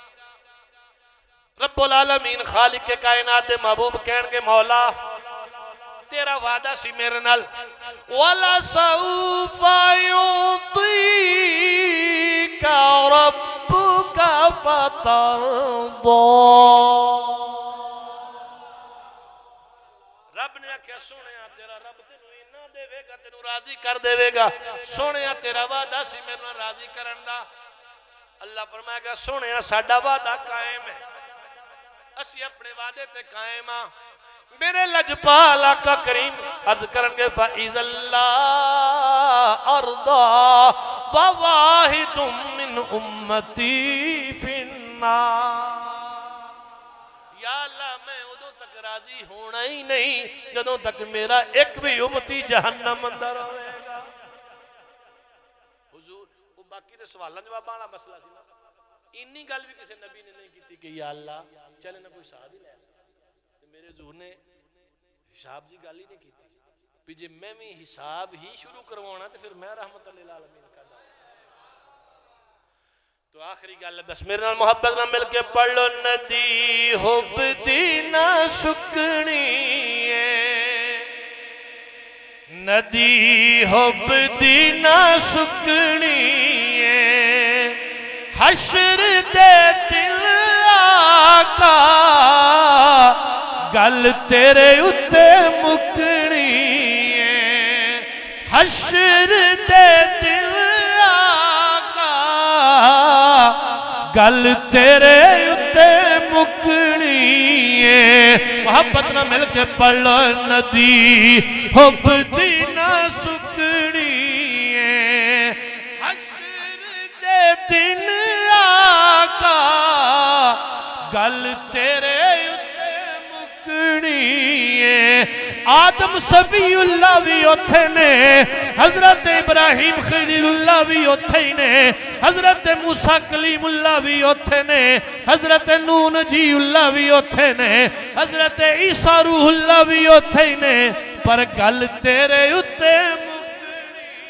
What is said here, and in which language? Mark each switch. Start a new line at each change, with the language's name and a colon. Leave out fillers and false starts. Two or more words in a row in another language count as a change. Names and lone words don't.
Punjabi: رب العالمین خالق کے کائنات محبوب کہن کے مولا تیرا وعدہ سی میرے نال
Arabic: وَلَسَوْفَ يُعْطِيكَ رَبُّكَ فَتَرْضَى
Punjabi: رب نے کیا سونیا تیرا رب تینو اینا دے گا تینو راضی کر دے گا سونیا تیرا وعدہ سی میرے نال راضی کرن دا اللہ فرمائے گا سونیا ساڈا وعدہ قائم ہے اسی اپنے وعدے تے قائم ہاں میرے لجپال آقا کریم عرض کرن گے
Arabic: فَإِذَا اللَّهُ أَرْضَى وَوَاحِدٌ مِّنْ أُمَّتِي فِي
Punjabi: النَّارِ یا اللہ میں ادھوں تک راضی ہونا ہی نہیں جدوں تک میرا ایک بھی امتی جہنم اندر ہوئے گا حضور وہ باقی دے سوالان جواب آنا مسئلہ سی نا انی گل بھی کسی نبی نے نہیں کیتی کہ یا اللہ چلے نہ کوئی صحابی لے میرے حضور نے حساب جی گل ہی نہیں کیتی پھر جے میں بھی حساب ہی شروع کروانا تو پھر میں رحمت اللہ العالمین کا دا تو آخری گل بس میرے نال محبت نہ مل کے پڑھ لو ندی حب دی نہ سکنی ندی حب دی نہ سکنی حشر دے دل آقا گل تیرے اتے مکنی حشر دے دل آقا گل تیرے اتے مکنی محبت نہ مل کے پڑھ لو ندی حب دی نہ سکنی حشر دے دن آقا گل تیرے اتے مکنی آدم صفی اللہ بھی اتھے نے حضرت ابراہیم خلیل اللہ بھی اتھے نے حضرت موسیٰ کلیم اللہ بھی اتھے نے حضرت نوح نجی اللہ بھی اتھے نے حضرت عیسیٰ روح اللہ بھی اتھے نے پر گل تیرے اتے مکنی